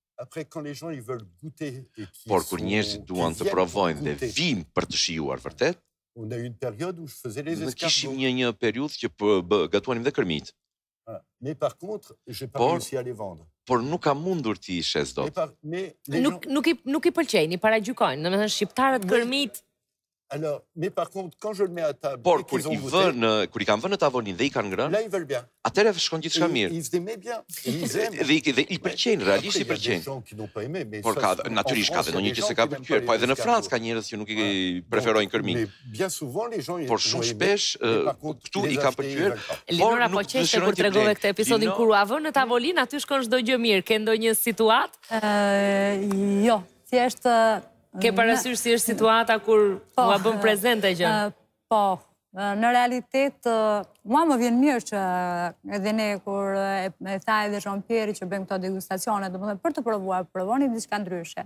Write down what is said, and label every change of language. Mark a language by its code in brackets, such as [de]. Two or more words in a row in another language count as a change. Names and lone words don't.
[sq] Por kur njerëzit duan të provojnë dhe vijnë për të shijuar vërtet, ne kishim një periudhë që gatuanim dhe kërmit. Por nuk ka mundur t'i shes dot. Nuk i pëlqejnë, i paragjykojnë, domethënë shqiptarët kërmit. [fr] Alors, mais par contre, quand je le mets à table, [sq] Por [fr] et [sq] kur [fr] qu'ils ont [sq] i kanë vënë në tavolinë dhe i kanë ngrënë, [fr] là, ils veulent bien. [sq] atëherë shkon gjithçka [fr] Et [sq] mirë. [fr] ils aimaient bien. Et ils aiment. [sq] Dhe i pëlqejnë, realisht i [fr] Après, il y a des [sq] pëlqejnë. [fr] gens qui n'ont pas aimé, mais [sq] Por [fr] ça, [sq] ka, [fr] en [sq] natyrisht ka [fr] France, [sq] dhe [fr] il y a [sq] ndonjë [fr] des [sq] që [fr] gens [sq] se ka [fr] qui n'aiment [sq] pëlqyer, [fr] pas [sq] po [fr] les [sq] edhe në Francë ka [fr] escargots. [sq] njerëz që nuk i [fr] Donc, [sq] preferojnë kërmin. [fr] mais bien souvent, les gens [sq] Por [fr] ont [sq] shumë [fr] aimé, [sq] shpesh [fr] mais par contre, [sq] këtu [fr] les [sq] i ka [fr] acheter, ils [sq] pëlqyer. [fr] veulent pas. [sq] Linora, nuk po qeshte dëshirojnë kur t'i tregove blejnë. këtë episodin Lino- kur u avën në tavolinë, aty shkon çdo gjë mirë. Ke ndonjë situatë? Jo, thjesht... Ke parasysh si është situata kur u bën prezente gjën? Po, në realitet, mua më vjen mirë që edhe ne kur e tha edhe Jean-Pierre që bëjmë këto degustacione, domethënë për të provuar, provoni diçka ndryshe.